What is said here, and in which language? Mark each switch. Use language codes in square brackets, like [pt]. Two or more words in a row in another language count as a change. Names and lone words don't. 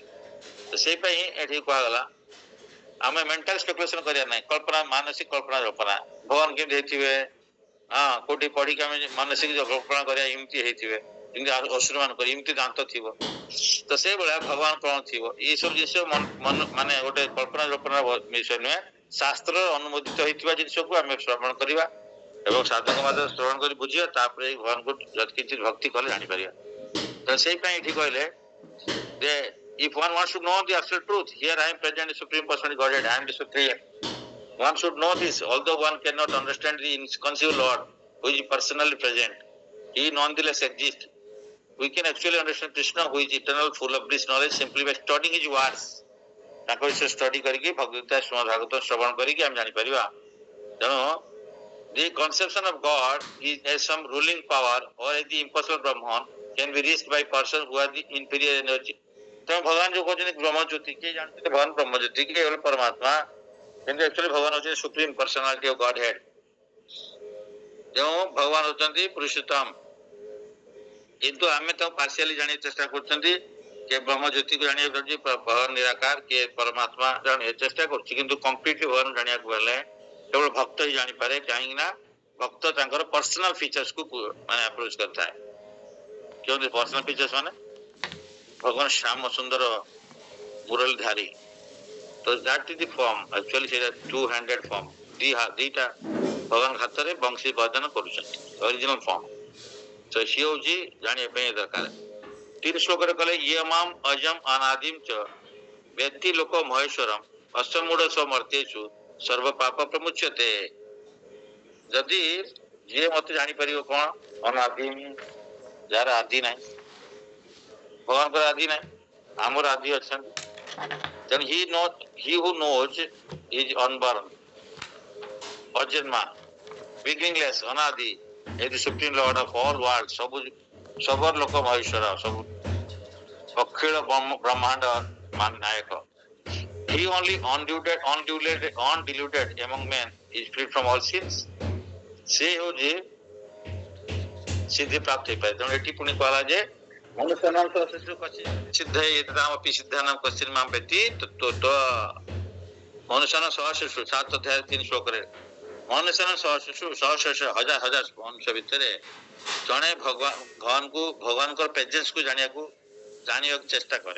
[or] ତ ସେଇପାଇଁ ଏଠି କୁହାଗଲା ଆମେ [en] mental speculation [or] କରିବା ନାହିଁ, କଳ୍ପନା, ମାନସିକ କଳ୍ପନା ଜଳ୍ପନା ଭଗବାନ କେମିତି ହେଇଥିବେ, ହଁ କୋଉଠି ପଢିକି ଆମେ ମାନସିକ କଳ୍ପନା କରିବା ଏମିତି ହେଇଥିବେ, ଯେମିତି ଅସୁର ମାନଙ୍କର ଏମିତି ଦାନ୍ତ ଥିବ, ତ ସେଇଭଳିଆ ଭଗବାନ କଣ ଥିବ, ଏଇ ସବୁ ଜିନିଷ ମାନେ ଗୋଟେ କଳ୍ପନା ଜଳ୍ପନା ବିଷୟ ନୁହେଁ। ଶାସ୍ତ୍ର ଅନୁମୋଦିତ ହେଇଥିବା ଜିନିଷକୁ ଆମେ ଶ୍ରବଣ କରିବା ଏବଂ ସାଧକ ମାଧ୍ୟମରେ ଶ୍ରବଣ କରି ବୁଝିବା, ତାପରେ ଭଗବାନଙ୍କୁ ଯଦି କିଛି ଭକ୍ତି କଲେ ଜାଣିପାରିବା। ତ ସେଇପାଇଁ ଏଠି କହିଲେ ଯେ [en] if one wants to know the absolute truth, here I am present, the Supreme Personality Godhead, I am the Supreme. One should know this, although one cannot understand the inconceivable Lord who is personally present, he nonetheless exists। We can actually understand Krishna who is eternal, full of bliss knowledge simply by studying his words। [or] ତାଙ୍କ ବିଷୟ ଷ୍ଟଡି କରିକି ଭଗବତ ଶ୍ରୀମଦ୍ ଭାଗବତ ଶ୍ରବଣ କରିକି ଆମେ ଜାଣିପାରିବା। [en] ତେଣୁ the conception of God is as some ruling power or as the impersonal Brahman can be reached by person who has the inferior energy। [or] ତେଣୁ ଭଗବାନ ଯୋଉ କହୁଛନ୍ତି ବ୍ରହ୍ମଜ୍ୟୋତି, କିଏ ଜାଣିଛନ୍ତି ଭଗବାନ ବ୍ରହ୍ମଜ୍ୟୋତି, କିଏ ହେଲେ ପରମାତ୍ମା, କିନ୍ତୁ ଆକ୍ଚୁଆଲି ଭଗବାନ ହଉଛନ୍ତି [en] supreme personality of god head. [or] ତେଣୁ ଭଗବାନ ହଉଛନ୍ତି ପୁରୁଷୋତ୍ତମ, କିନ୍ତୁ ଆମେ ତାକୁ ପାର୍ସିଆଲି ଜାଣିବାକୁ ଚେଷ୍ଟା କରୁଛନ୍ତି, କିଏ ବ୍ରହ୍ମଜ୍ୟୋତିକୁ ଜାଣିବାକୁ ଚାହୁଁଛି, ଭଗବାନ ନିରାକାର, କିଏ ପରମାତ୍ମା ଜାଣିବାକୁ ଚେଷ୍ଟା କରୁଛି, କିନ୍ତୁ କମ୍ପ୍ଲିଟଲି ଭଗବାନ ଜାଣିବାକୁ ହେଲେ କେବଳ ଭକ୍ତ ହିଁ ଜାଣିପାରେ, କାହିଁକି ନା ଭକ୍ତ ତାଙ୍କର [en] personal features [or] କୁ ମାନେ ଆପ୍ରୋଚ କରିଥାଏ। [en] କେଉଁଠି personal features [or] ମାନେ ଭଗବାନ ଶ୍ୟାମ ସୁନ୍ଦର ମୁରଲୀଧାରୀ, ତ [en] that is the form, actually ସେଇଟା two handed form, [or] ଦିଟା ଭଗବାନ ହାତରେ ବଂଶୀ ବଦନ କରୁଛନ୍ତି, [en] original form. [or] ତ ସିଏ ହଉଛି ଜାଣିବା ପାଇଁ ଦରକାର। 3 ଶ୍ଲୋକରେ କହିଲେ [sa] ଇୟମାମ ଅଜମ ଅନାଦିମ ଚ ବ୍ୟକ୍ତି ଲୋକ ମହେଶ୍ୱରମ ଅସମୂଢ ସମର୍ଥେଷୁ ସର୍ବ ପାପ ପ୍ରମୁଚ୍ୟତେ। [or] ଯଦି ଯିଏ ମତେ ଜାଣିପାରିବ କଣ, ଅନାଦିମ, ଯାହାର ଆଦି ନାହିଁ, ଭଗବାନଙ୍କର ଆଦି ନାହିଁ, ଆମର ଆଦି ଅଛନ୍ତି। [en] ତେଣୁ he who knows is unborn, ଅଜନ୍ମା, beginningless, ଅନାଦି, is the supreme lord of all worlds, [or] ସବୁ ଲୋକ ମହେଶ୍ୱର, ସବୁ ଅଖିଳ ବ୍ରହ୍ମାଣ୍ଡ ନାୟକ। [en] He only undiluted among men is free from all sins। [or] ସେ ହଉଛି ସିଦ୍ଧି ପ୍ରାପ୍ତ ହେଇପାରେ। ତେଣୁ ଏଠି ପୁଣି କୁହାଗଲା ଯେ [sa] ମନୁଷ୍ୟନ ସହଶିଶୁ [or] 7 ଅଧ୍ୟାୟ 3 ଶ୍ଲୋକରେ, [sa] ମନୁଷ୍ୟନ ସହଶିଶୁ ସହଶେଷ [or] ହଜାର ହଜାର ମନୁଷ୍ୟ ଭିତରେ ଜଣେ ଭଗବାନଙ୍କର ପ୍ରେଜେନ୍ସ କୁ ଜାଣିବାକୁ ଚେଷ୍ଟା କରେ।